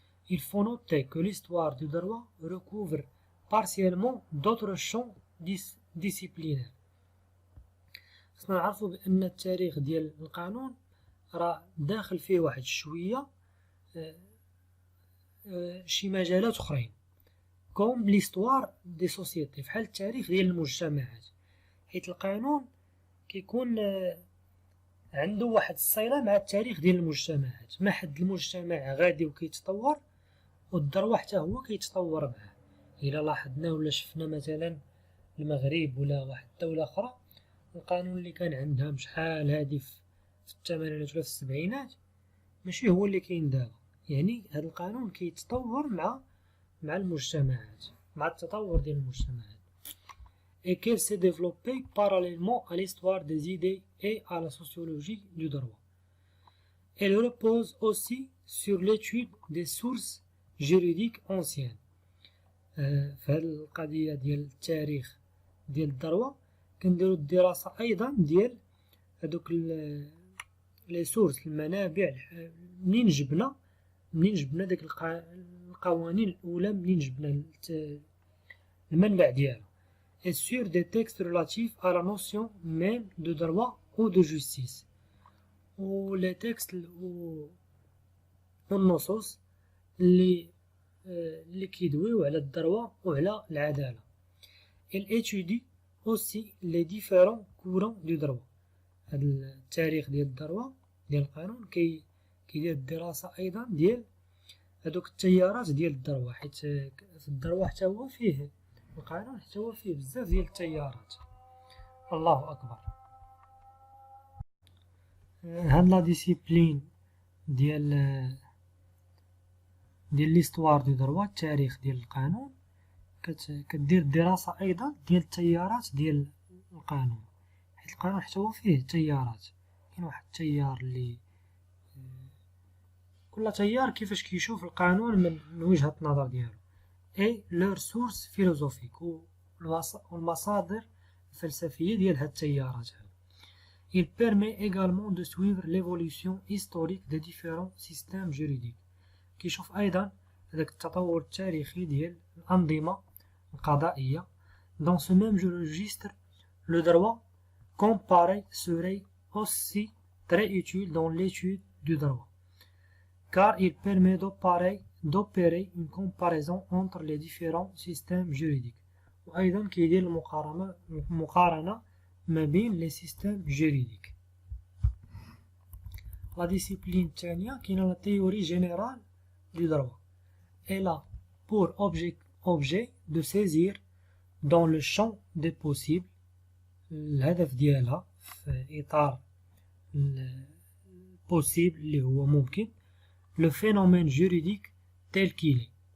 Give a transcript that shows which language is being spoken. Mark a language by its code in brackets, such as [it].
[fr] Il faut noter que l'histoire du droit recouvre partiellement d'autres champs disciplinaires. [ar] خصنا نعرفوا بأن التاريخ ديال القانون راه داخل فيه واحد شوية شي مجالات أخرين، كوم ليستوار دي سوسيتي، فحال التاريخ ديال المجتمعات، حيت القانون كيكون عنده واحد الصلة مع التاريخ ديال المجتمعات. ما حد المجتمع غادي وكيتطور والدروة حتى هو كيتطور معاه. إلا لاحظنا ولا شفنا مثلا المغرب ولا واحد الدولة أخرى، القانون اللي كان عندها شحال هادي في الثمانينات ولا في السبعينات ماشي هو اللي كاين دابا. يعني هذا القانون كيتطور مع المجتمعات، مع التطور ديال المجتمعات. [fr] et qu'elle s'est développée parallèlement à l'histoire des idées et à la sociologie du droit. Elle repose aussi sur l'étude des sources juridiques anciennes. [ar] في هذه القضية ديال التاريخ ديال الدروة كنديرو الدراسة أيضا ديال هادوك لي سورس، المنابع، منين جبنا داك القوانين الأولى، منين جبنا المنبع ديالها. [fr] et sur des textes relatifs à la notion même de droit ou de justice. [ar] و [fr] les textes [ar] والنصوص اللي كيدويو على الدروة وعلى العدالة. [fr] Elle étudie aussi les différents courants du droit. [ar] هاد التاريخ ديال الدروة ديال القانون كيدير الدراسة أيضا ديال هادوك التيارات ديال الدروة، حيت في الدروة حتى هو فيه القانون، حتى هو فيه بزاف ديال التيارات. الله أكبر. هاد لا ديسيبلين ديال [fr] ليستوار دو دروا، [ar] التاريخ ديال القانون، كدير دراسة أيضا ديال التيارات ديال القانون، حيت القانون حتى هو فيه تيارات. كاين واحد التيار اللي كل تيار كيفاش كيشوف القانون من وجهة النظر ديالو، [fr] اي لور سورس فيلوزوفيك، [ar] والمصادر الفلسفية ديال هاد التيارات هادو. [fr] Il permet également de suivre l'évolution historique des différents systèmes juridiques. [ar] كيشوف أيضا هذاك التطور التاريخي ديال الأنظمة القضائية. [fr] Dans ce même registre, le droit comparé serait aussi très utile dans l'étude du droit, car il permet d'opérer une comparaison entre les différents systèmes juridiques. [ar] وأيضا كيدير المقارنة ما بين [fr] لي سيستيم جوريديك. لا ديسيبلين [ar] الثانية كاينة [fr] لا تيوري جينيرال دو دروا. Elle a pour objet de saisir dans le champ des possibles. [ar] الهدف ديالها في إطار possible اللي هو ممكن [fr] le phénomène juridique tel qu'il est.